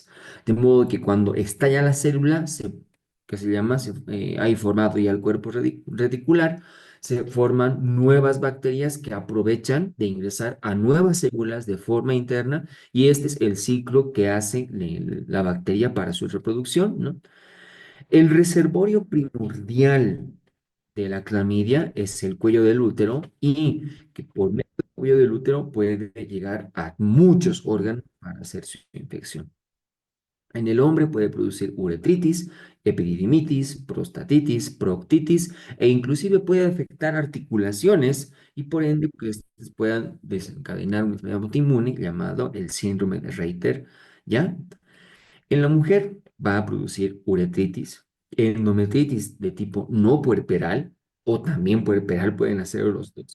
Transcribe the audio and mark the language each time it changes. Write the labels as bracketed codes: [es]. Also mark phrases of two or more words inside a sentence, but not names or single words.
[es] De modo que cuando estalla la célula, que se llama, hay formado ya el cuerpo reticular, se forman nuevas bacterias que aprovechan de ingresar a nuevas células de forma interna y este es el ciclo que hace la bacteria para su reproducción, ¿no? El reservorio primordial de la clamidia es el cuello del útero y que por medio del cuello del útero puede llegar a muchos órganos para hacer su infección. En el hombre puede producir uretritis, epididimitis, prostatitis, proctitis e inclusive puede afectar articulaciones y por ende que estas puedan desencadenar una enfermedad autoinmune llamado el síndrome de Reiter, ¿ya? En la mujer va a producir uretritis, endometritis de tipo no puerperal o también puerperal pueden hacer los dos.